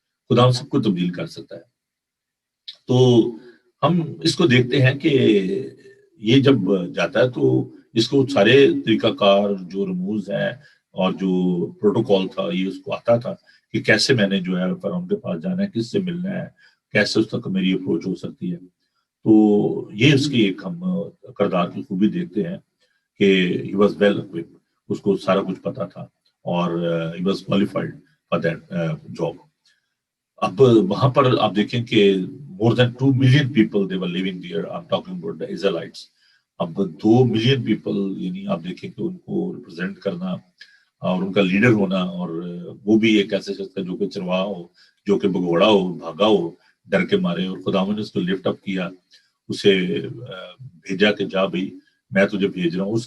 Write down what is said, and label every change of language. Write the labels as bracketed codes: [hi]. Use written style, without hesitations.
[ur] خداوند سب کو تبدیل کر سکتا ہے. تو ہم اس کو دیکھتے ہیں کہ یہ جب جاتا ہے تو اس کو سارے طریقہ کار جو رموز ہیں اور جو پروٹوکول تھا یہ اس کو آتا تھا کہ کیسے میں نے جو ہے فرعون کے پاس جانا ہے، کس سے ملنا ہے، کیسے اس تک میری اپروچ ہو سکتی ہے. تو یہ اس کی ایک ہم کردار کی خوبی دیکھتے ہیں کہ [en] he was well occupied, [ur] اس کو سارا کچھ پتا تھا اور [en] He was qualified for that job. [ur] اب وہاں پر آپ دیکھیں کہ [en] more than 2 million people they were living there. I'm talking about the Israelites. [ur] اب [en] 2 million people, [ur] یعنی آپ دیکھیں کہ ان کو ریپرزینٹ کرنا اور ان کا لیڈر ہونا، اور وہ بھی ایک ایسے شخص کا جو کہ چرواہا ہو، جو کہ بگوڑا ہو، بھاگا ہو ڈر کے مارے، اور خدا نے اس کو لفٹ اپ کیا، اسے بھیجا کہ جا بھائی میں تجھے بھیج رہا ہوں.